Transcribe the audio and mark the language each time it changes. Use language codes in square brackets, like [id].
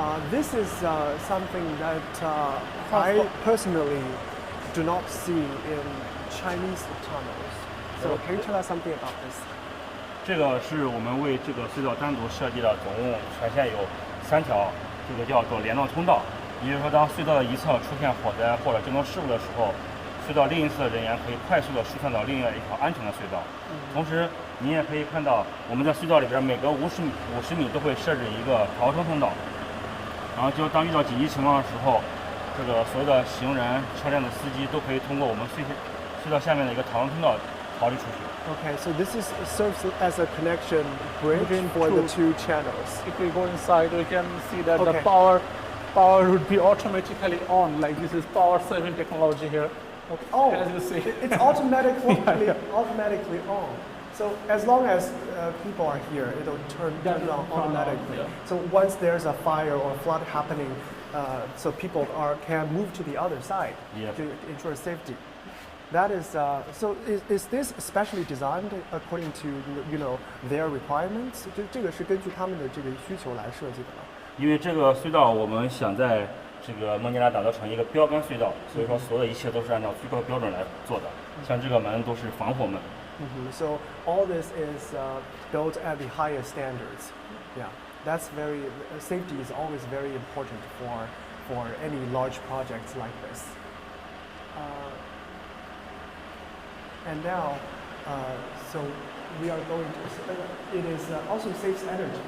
[en] This is something that I personally do not see in Chinese tunnels. So can you tell us something about this? [zh] 这个是我们为这个隧道单独设计的，总共全线有3条，这个叫做联络通道。也就是说，当隧道的一侧出现火灾或者交通事故的时候，隧道另一侧的人员可以快速的疏散到另外一条安全的隧道。同时，您也可以看到，我们在隧道里边每隔50米都会设置一个逃生通道，然后就当遇到紧急情况的时候，这个所有的行人、车辆的司机都可以通过我们隧道下面的一个逃生通道逃离出去。 [en] Okay, so this serves as a connection bridge Between for the two. 2 channels. If we go inside, we can see that Okay. the power would be automatically on. Like this is power saving technology here. Okay. Oh, As you see. it's automatically on. So as long as people are here, it'll turn on automatically. Yeah. So once there's a fire or flood happening, so people can move to the other side Yes. to ensure safety. That is so. Is this specially designed according to their requirements? [zh] 这个是根据他们的这个需求来设计的吗？因为这个隧道我们想在这个孟加拉打造成一个标杆隧道，所以说所有的一切都是按照最高标准来做的。像这个门都是防火门。 [en] So all this is built at the highest standards. Yeah, that's safety is always very important for any large projects like this. And now, so we are going to. It is also saves energy.